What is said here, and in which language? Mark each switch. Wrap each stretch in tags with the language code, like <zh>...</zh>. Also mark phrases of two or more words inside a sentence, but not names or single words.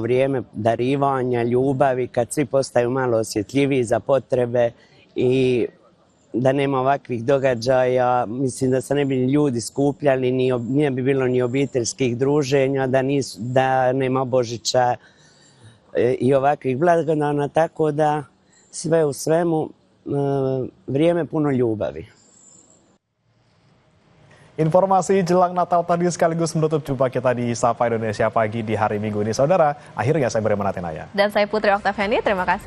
<hr>vrijeme darivanja, ljubavi, kad svi postaju malo osjetljiviji za potrebe i da nema ovakvih događaja, mislim da se ne bi ljudi skupljali, nije bi bilo ni obiteljskih druženja, da nema Božića i ovakvih blagdana, tako da sve u svemu vrijeme puno ljubavi.</hr> <id>Informasi jelang Natal tadi sekaligus menutup jumpa kita di Sapa Indonesia Pagi di hari Minggu ini, saudara. Akhirnya saya Beriman Atenaya. Dan saya Putri Oktaviani, terima kasih.</id>